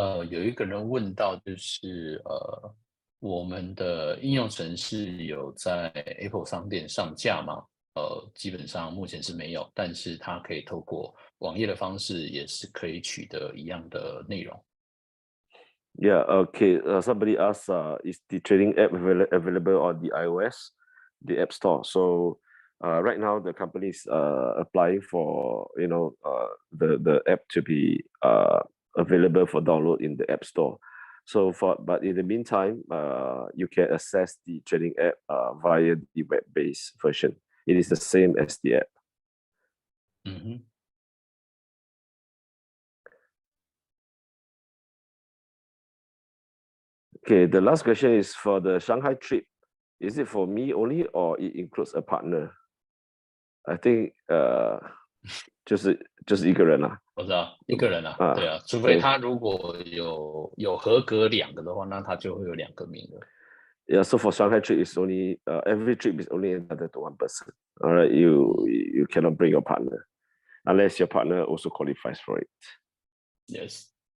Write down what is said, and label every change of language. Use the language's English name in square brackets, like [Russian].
[Chinese] 有一个人问到，就是我们的应用程式有在 Apple 商店上架吗？基本上目前是没有，但是它可以透过网页的方式，也是可以取得一样的内容。 [English] Yeah, okay. Somebody asked, is the trading app available on the iOS, the App Store? So right now the company is applying for the app to be available for download in the App Store. So but in the meantime, you can access the trading app via the web-based version. It is the same as the app. Okay, the last question is for the Shanghai trip. Is it for me only or it includes a partner? I think [Chinese] 就是一个人啊。我知道一个人啊，对啊，除非他如果有合格2个的话，那他就会有2个名额。 [English] Yeah, so for Shanghai trip, it's only every trip is only entitled to 1 person. All right, you cannot bring your partner unless your partner also qualifies for it. Yes.